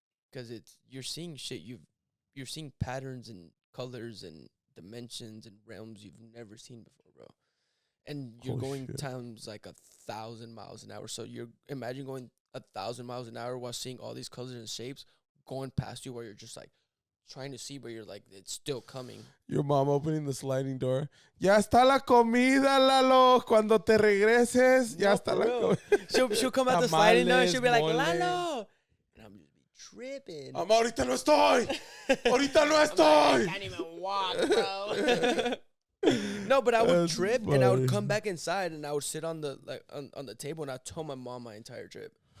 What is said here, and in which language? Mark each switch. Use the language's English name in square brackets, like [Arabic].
[English] Because you're seeing shit, you're seeing patterns and colors and dimensions and realms you've never seen before, bro. And you're going times like 1,000 miles an hour. So you're imagine going 1,000 miles an hour while seeing all these colors and shapes going past you, where you're just like trying to see, but you're like, it's still coming. Your mom opening the sliding door. [Spanish] Ya está la comida, Lalo. Cuando te regreses, ya está la comida. [English] She'll come out the sliding door and she'll be like, Lalo. And I'm just be tripping. [Spanish] Ahorita no estoy. Ahorita no estoy. [English] I can't even walk, bro. No, but I would trip and I would come back inside and I would sit on the on the table and I'd tell my mom my entire trip.